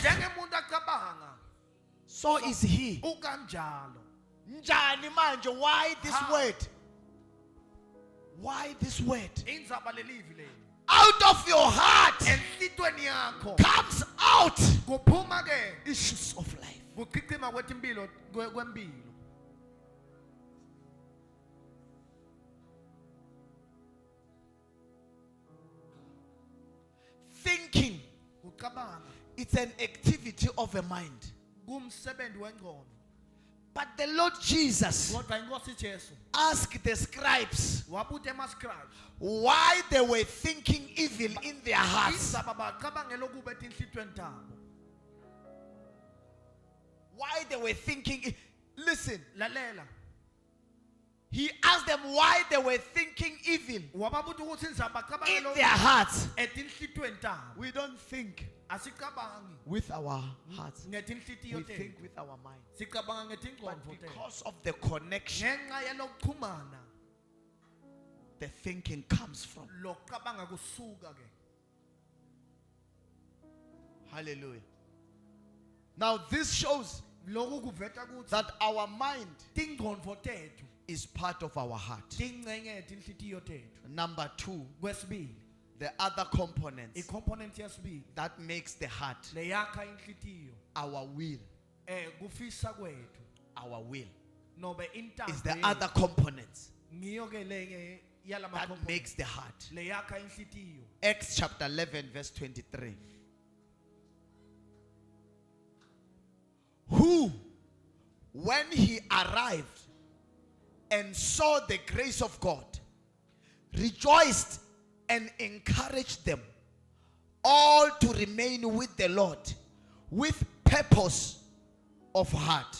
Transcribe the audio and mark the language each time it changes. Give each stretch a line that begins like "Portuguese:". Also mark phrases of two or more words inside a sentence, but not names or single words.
Swati: njengemuntu acabanga
English: so is he.
Swati: ukanjalo. Njani manje,
English: why this How? word? Why this word?
Swati: indzaba lelivi leli
English: Out of your heart
Swati: enhlitweni yakho
English: comes out
Swati: kuphuma ke
English: issues of life.
Swati: kuchichima kwetimpilo kwempilo.
English: Thinking,
Swati: kucabanga
English: it's an activity of a mind.
Swati: kumsebenzi wengqondo.
English: But the Lord Jesus
Swati: kodwa inkosi Jesu
English: asked the scribes
Swati: wabuta emascribes
English: why they were thinking evil in their hearts.
Swati: indzaba bacabangela okuba etinhlitweni tabo.
English: Why they were thinking. Listen,
Swati: lalela
English: he asked them why they were thinking evil
Swati: wababuta ukuthi indzaba
English: in
Swati: bacabangela
English: their hearts.
Swati: etinhlitweni tabo.
English: We don't think
Swati: asicabangi
English: with our hearts.
Swati: ngetinhlitiyo
English: We
Swati: tethu,
English: think with our mind.
Swati: sicabanga
English: But
Swati: ngetingqondo tethu.
English: because of the connection,
Swati: ngenxa yalokuchumana
English: the thinking comes from.
Swati: lokucabanga kusuka ke.
English: Hallelujah. Now this shows
Swati: Lokhu kuveta ukuthi
English: that our mind
Swati: tingqondo tethu
English: is part of our heart.
Swati: tingcenye tinhlitiyo tethu.
English: Number two,
Swati: Kwesibili,
English: the other components
Swati: icomponent yesibili
English: that makes the heart,
Swati: leyakha inhlitiyo
English: our will,
Swati: kufisa kwethu
English: our will
Swati: nobe
English: is the
Swati: intando
English: other components
Swati: ngiyo ke lenye yalama
English: that component makes the heart.
Swati: leyakha inhlitiyo.
English: Acts chapter 11 verse 23. Who, when he arrived and saw the grace of God, rejoiced and encouraged them all to remain with the Lord with purpose of heart.